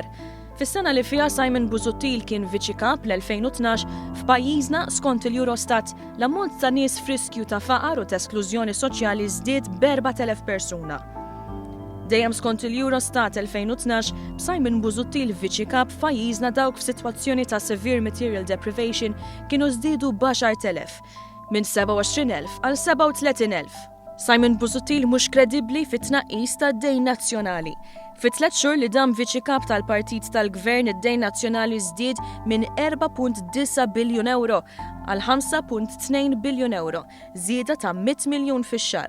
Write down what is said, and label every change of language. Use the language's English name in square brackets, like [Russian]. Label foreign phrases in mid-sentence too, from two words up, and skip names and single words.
[Maltese] Fis-sena li fiha Simon Busuttil kien viċi kap l-2012 f'pajjiżna skont il-Eurostat l-ammont ta' nies friskju ta' faqar u ta' esklużjoni soċjali żdied b'4,000 persuna. Dejjem skont il-Eurostat 2012 b'Simon Busuttil viċi kap f'pajjiżna dawk f'sitwazzjoni ta' [English] severe material deprivation [Maltese] kienu żdiedu b'10,000 minn 27,000 għal 37,000. Simon Busuttil mhux kredibbli fit-tnaqqis tad-dejn nazzjonali. Fit-3 xhur li dam viċi kap tal-partit tal-gvern id-dejn nazzjonali żdied minn 4.9 biljun euro għal 5.2 biljun euro, żieda ta' 100 miljun fix-xahar.